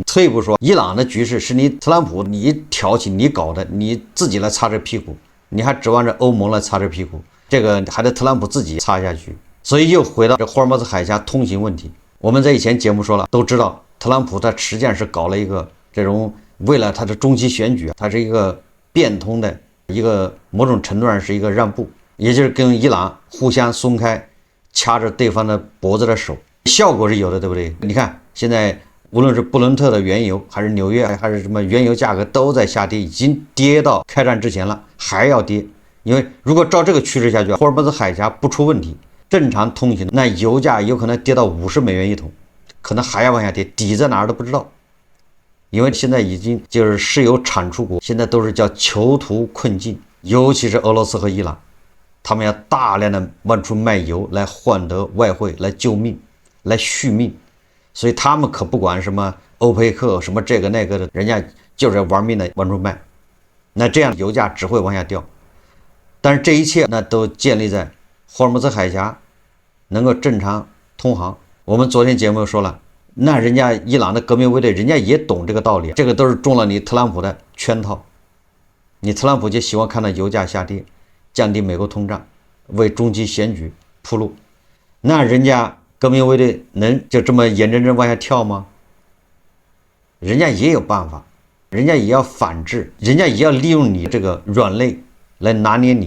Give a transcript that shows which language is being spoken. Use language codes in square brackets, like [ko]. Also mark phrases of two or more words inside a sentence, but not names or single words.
[zh] 退一步說，伊朗的局勢是你特朗普你挑起你搞的，你自己來擦这屁股，你還指望着歐盟來擦这屁股，這個還得特朗普自己擦下去。所以又回到這霍爾木茲海峽通行問題，我們在以前節目說了，都知道特朗普他實際上是搞了一個這種為了他的中期選舉，他是一個變通的一個某種程度上是一個讓步，也就是跟伊朗互相鬆開掐着對方的脖子的手，效果是有的，對不對？你看現在無論是布倫特的原油還是紐約還是什麼原油價格都在下跌，已經跌到開戰之前了，還要跌。因為如果照這個趨勢下去，霍爾木茲海峽不出問題，正常通行，那油價有可能跌到$50一桶，可能還要往下跌，底在哪兒都不知道。因為現在已經就是石油產出國，现在都是叫囚徒困境，尤其是俄羅斯和伊朗，他們要大量的往出賣油來換得外匯，來救命，來續命。所以他們可不管什麼歐佩克什麼這個那個的，人家就是要玩命的往出賣，那這樣油價只會往下掉。但是這一切那都建立在霍爾木茲海峽能夠正常通航。我們昨天節目說了，那人家伊朗的革命衛隊人家也懂這個道理，這個都是中了你特朗普的圈套。你特朗普就喜歡看到油價下跌，降低美國通脹，為中期選舉鋪路。那人家革命衛隊能就這麼眼睜睜往下跳嗎？人家也有辦法，人家也要反制，人家也要利用你這個軟肋來拿捏你。